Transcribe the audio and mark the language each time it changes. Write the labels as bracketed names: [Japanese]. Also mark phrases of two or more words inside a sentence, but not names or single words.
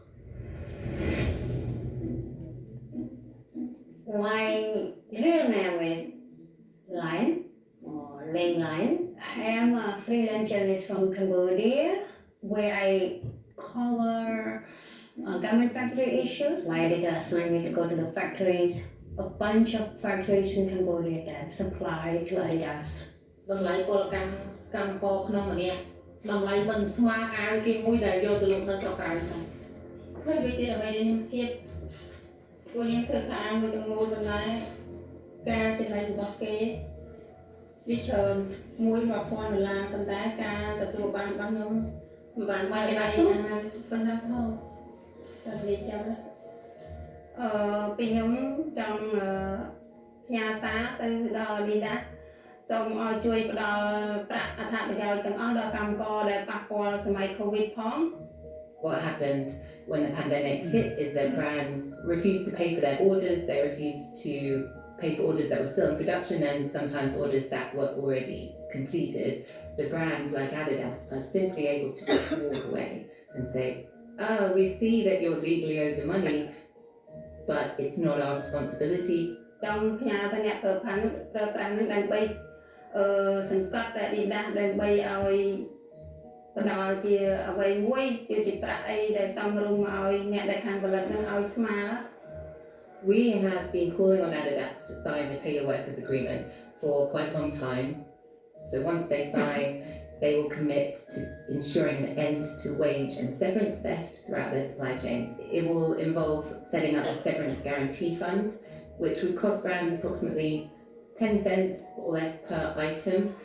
[English] My real name is Lion, or Lane Lion. I am a freelance journalist from Cambodia, where I cover garment factory issues. My editor assigned me to go to the factories, a bunch of factories in Cambodia that supply to Adidas. [Khmer] តម្លៃពលកម្មករក្នុងម្នាក់តម្លៃមិនស្មើអាវគេមួយដែលយកទៅលក់នៅស្រុកក្រៅទៅហើយវាទៀតអ្វី ដែលខ្ញុំគិតពួកខ្ញុំធ្វើខោអាវមួយទាំងមូលប៉ុន្តែការចំណេញរបស់គេវាច្រើនមួយ$1000ប៉ុន្តែការទទួលបានរបស់ខ្ញុំមិនបានមកដៃណាប៉ុណ្ណាផងតែនិយាយចឹងពីខ្ញុំចង់ផ្ញើសារទៅដល់ Adidas សូមឲ្យជួយផ្ដល់ប្រាក់អត្ថប្រយោជន៍ទាំងអស់ដល់កម្មករដែលប៉ះពាល់សម័យ COVID ផង [English] What happened when the pandemic hit is that brands refused to pay for their orders, they refused to pay for orders that were still in production and sometimes orders that were already completed. The brands like Adidas are simply able to just walk away and say, oh, we see that you're legally owed the money, but it's not our responsibility. [Khmer] ចង់ផ្ញើទៅអ្នកប្រើប្រាស់នឹងដើម្បីសង្កត់តែ Adidas ដើម្បីឲ្យបណ្ដាលជាអ្វីមួយជាប្រាក់អីដែលសមរម្យឲ្យអ្នកដែលខាងផលិតនឹងឲ្យស្មើ [English] We have been calling on Adidas to sign the pay your workers agreement for quite a long time. So once they sign, they will commit to ensuring an end to wage and severance theft throughout their supply chain. It will involve setting up a severance guarantee fund, which would cost brands approximately 10 cents or less per item.